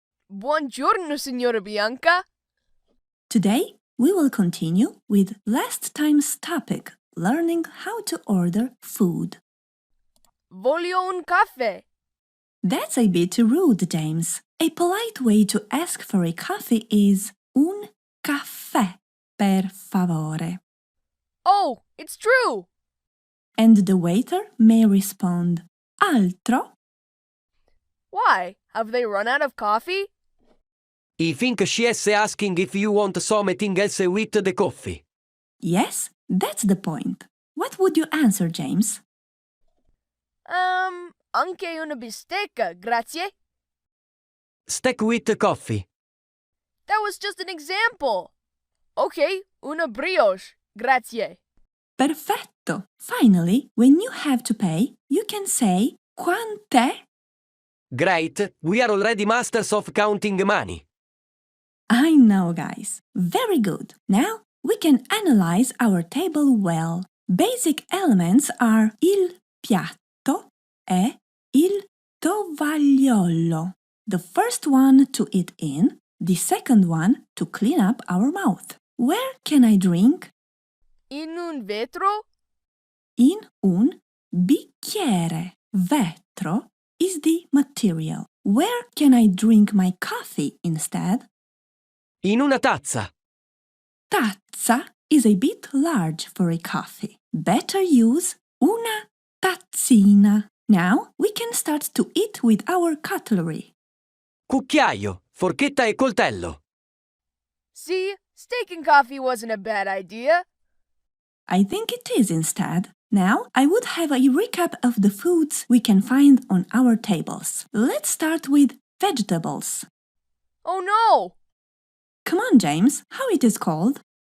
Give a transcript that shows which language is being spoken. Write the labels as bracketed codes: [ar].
[it] Buongiorno, signora Bianca. [en] Today we will continue with last time's topic, learning how to order food. [it] Voglio un caffè. [en] That's a bit rude, James. A polite way to ask for a coffee is [it] un caffè, per favore. [en] Oh, it's true. And the waiter may respond, altro? Why? Have they run out of coffee? I think she is asking if you want something else with the coffee. Yes, that's the point. What would you answer, James? [it] Anche una bistecca, grazie. [en] Steak with coffee. That was just an example. [it] Okay, una brioche, grazie. Perfetto! [en] Finally, when you have to pay, you can say [it] quant'è? [en] Great, we are already masters of counting money. I know, guys. Very good. Now we can analyze our table well. Basic elements are [it] il piatto e il tovagliolo. [en] The first one to eat in, the second one to clean up our mouth. Where can I drink? [it] In un vetro? In un bicchiere. Vetro [en] is the material. Where can I drink my coffee instead? [it] In una tazza. [en] Tazza is a bit large for a coffee. Better use [it] una tazzina. [en] Now we can start to eat with our cutlery. [it] Cucchiaio, forchetta e coltello. [en] See, steak and coffee wasn't a bad idea. I think it is instead. Now I would have a recap of the foods we can find on our tables. Let's start with vegetables. Oh no! Come on, James, how it is called?